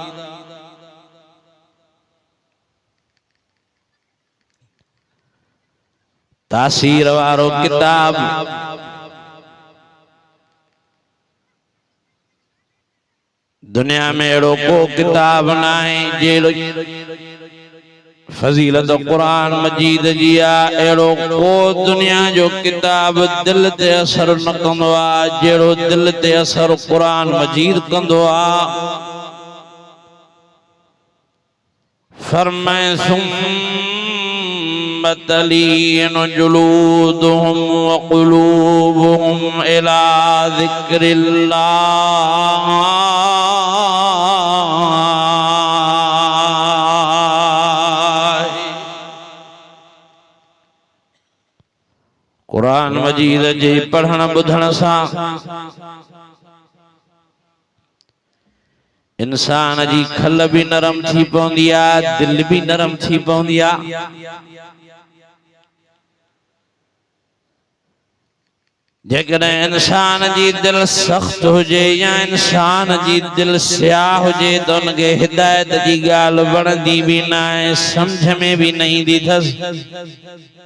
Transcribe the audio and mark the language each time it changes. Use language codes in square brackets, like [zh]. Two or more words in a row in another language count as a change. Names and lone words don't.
[sd] तासीर वारो किताब, दुनिया में अहिड़ो को किताब न आहे जहिड़ी फजीलत कुरान मजीद जी आ। अहिड़ो को दुनिया जो किताब दिल ते असर न कंदो आ जहिड़ो दिल ते असर कुरान मजीद कंदो आ। [ar] फरमाए ثم تلين جلودهم وقلوبهم إلى ذكر الله. [sd] कुरान मजीद जे पढ़ण ॿुधण सां इंसान जी खल भी नरम थी पवंदी आ, दिल भी नरम थी पवंदी आ। जेकॾहिं इंसान जी दिल सख्त हुजे या इंसान जी दिल स्याह हुजे तो उनके हिदायत जी गाल वणंदी भी न आहे, समझ में भी न ईंदी अथसि।